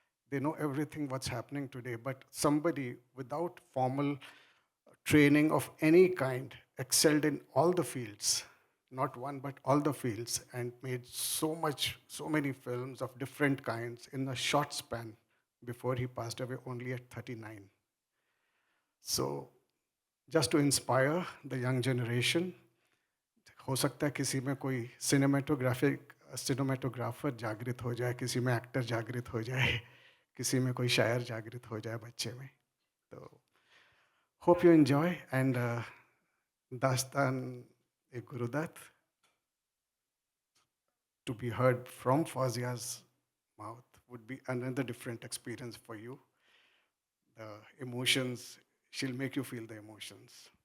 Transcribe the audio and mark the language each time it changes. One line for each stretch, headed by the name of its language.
English: They know everything what's happening today, but somebody without formal training of any kind excelled in all the fields, not one but all the fields, and made so many films of different kinds in a short span before he passed away only at 39. So just to inspire the young generation,
Hindi: हो सकता है किसी में कोई cinematographer जागृत हो जाए, किसी में एक्टर जागृत हो जाए, किसी में कोई शायर जागृत हो जाए बच्चे में।
English: तो hope you enjoy, and Dastan e Gurudutt to be heard from Fawzia's mouth would be another different experience for you. the emotions. She'll make you feel the emotions.